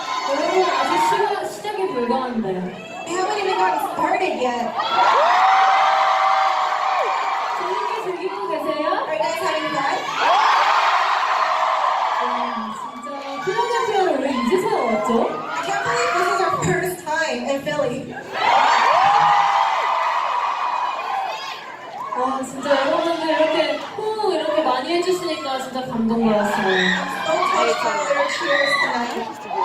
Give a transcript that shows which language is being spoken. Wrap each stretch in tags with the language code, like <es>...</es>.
<ko>여러분 아직 시작이 불가한데</ko> <en>We haven't even gotten started yet.</en> <ko>재밌게 즐기고 계세요?</ko> <en>Are you guys having fun?</en> <ko>와 진짜 필라델피아를 왜 이제서야 왔죠?</ko> <en>I can't believe this is our first time in Philly.</en> <ko>와 진짜 여러분들 이렇게 호응 이렇게 많이 해주시니까 진짜 감동받았어요.</ko> <en>So touched by their cheers tonight.</en>